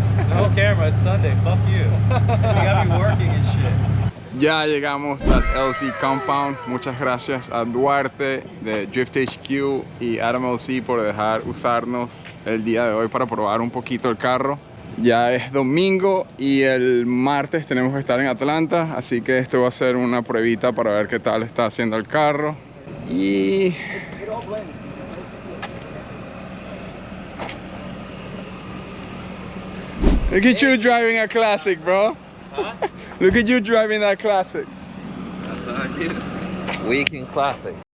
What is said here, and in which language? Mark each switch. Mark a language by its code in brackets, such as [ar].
[en] No camera, it's Sunday, fuck you. You gotta be working and shit. [es] Ya llegamos al LC Compound. Muchas gracias a Duarte de Drift HQ y Adam LC por dejar usarnos el día de hoy para probar un poquito el carro. Ya es domingo y el martes tenemos que estar en Atlanta, así que esto va a ser una pruebita para ver qué tal está haciendo el carro. [en] Y look at you driving a classic, bro. Huh? Look at you driving that classic. That's what I do. Weekend classic.